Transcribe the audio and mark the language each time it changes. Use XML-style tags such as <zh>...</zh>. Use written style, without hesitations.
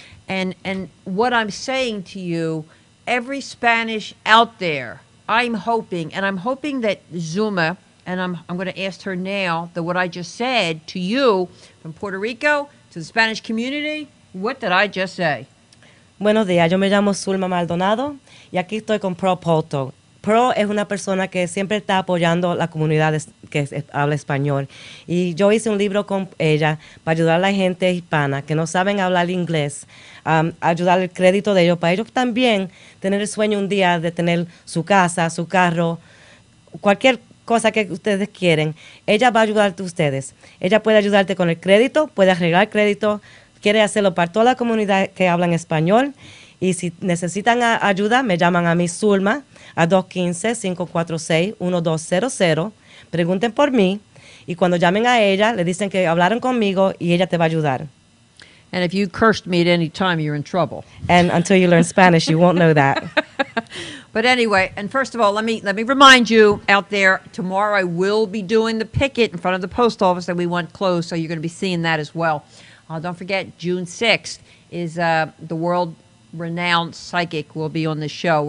<en>And what I'm saying to you, every Spanish out there, I'm hoping that Zuma, and I'm going to ask her now that what I just said to you from Puerto Rico to the Spanish community, what did I just say?</en> <es>Buenos días, yo me llamo Zulma Maldonado y aquí estoy con Polto. Pro es una persona que siempre está apoyando la comunidad que habla español. Y yo hice un libro con ella para ayudar a la gente hispana que no saben hablar inglés, ayudar el crédito de ellos, para ellos también tener el sueño un día de tener su casa, su carro, cualquier cosa que ustedes quieren. Ella va a ayudarte a ustedes. Ella puede ayudarte con el crédito, puede arreglar crédito, quiere hacerlo para toda la comunidad que habla en español. Y si necesitan ayuda, me llaman a mí, Zulma, a 215-546-1200. Pregunten por mí. Y cuando llamen a ella, le dicen que hablaron conmigo y ella te va a ayudar.</es> <en>And if you cursed me at any time, you're in trouble. And until you learn Spanish, you won't know that. But anyway, and first of all, let me remind you out there, tomorrow I will be doing the picket in front of the post office that we want closed, so you're going to be seeing that as well. Don't forget, June 6th is the world-renowned psychic will be on the show.</en>